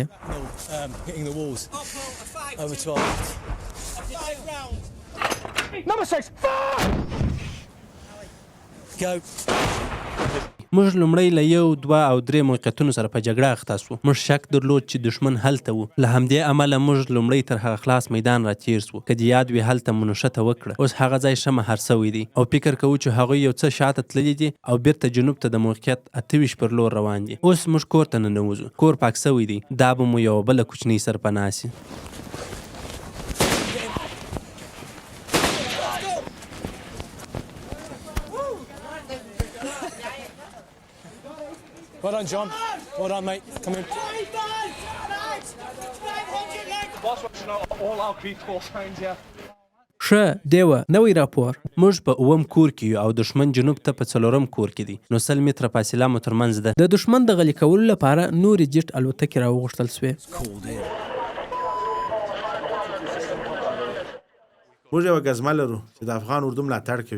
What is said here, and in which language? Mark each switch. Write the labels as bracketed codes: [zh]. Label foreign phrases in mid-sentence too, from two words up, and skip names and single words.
[en] Hitting the walls. Over 12. Number 6. Go. [ps] موږ لومړی له 1 2 او 3 موقعیتونو سره په جګړه اخته سو. موږ شک درلود چې دشمن هلته و. له همدې امله موږ لومړی تر هغه خلاص میدان را تیر سو. که دې یاد وي هلته مو نښته وکړه. اوس هغه ځای ښه مهار سوی دی او فکر کوو چې هغوی یو څه شاته تللي دي او بیرته جنوب ته د موقعیت 28 پر لور روان دي. اوس موږ کور ته ننوځو. کور پاک سوی دی. دا به مو یوه بله کوچنۍ سرپناه سي. [en] Well done, John. Well done, mate. Come in. Boss wants to know all our people signs here. [ps] ښه دیوه نوی راپور. موږ په 9م کور کې یو او دښمن جنوب ته په 4م کور کې دی. نو 100 متره فاصله مو ترمنځ ده. د دښمن د غلي کولو لپاره نورې جټ الوتکې راوغوښتل سوې. موږ یوه ګزمه لرو چې د افغان اردو ملاتړ کوي.